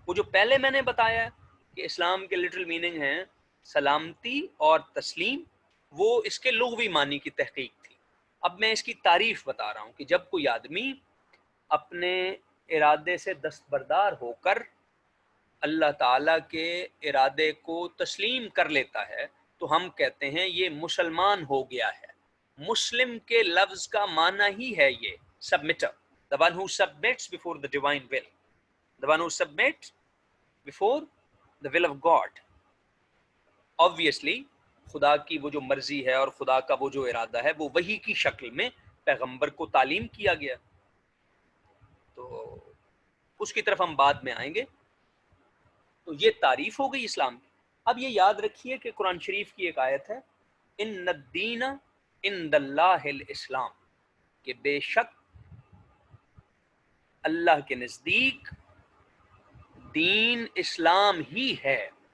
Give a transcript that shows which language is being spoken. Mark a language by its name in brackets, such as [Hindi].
[Urdu] وہ جو پہلے میں نے بتایا کہ اسلام کے لٹرل میننگ ہیں سلامتی اور تسلیم، وہ اس کے لغوی معنی کی تحقیق تھی. اب میں اس کی تعریف بتا رہا ہوں کہ جب کوئی آدمی اپنے ارادے سے دستبردار ہو کر اللہ تعالیٰ کے ارادے کو تسلیم کر لیتا ہے تو ہم کہتے ہیں یہ مسلمان ہو گیا ہے. مسلم کے لفظ کا معنی ہی ہے یہ [English] submitter, the one who submits before the divine will, the one who submits before the will of God. [Urdu] Obviously خدا کی وہ جو مرضی ہے اور خدا کا وہ جو ارادہ ہے وہ وحی کی شکل میں پیغمبر کو تعلیم کیا گیا. تو اس کی طرف ہم بعد میں آئیں گے. تو یہ تعریف ہو گئی اسلام کی. اب یہ یاد رکھیے کہ قرآن شریف کی ایک آیت ہے ان الدین عند اللہ الاسلام، کہ بے شک اللہ کے نزدیک دین اسلام ہی ہے.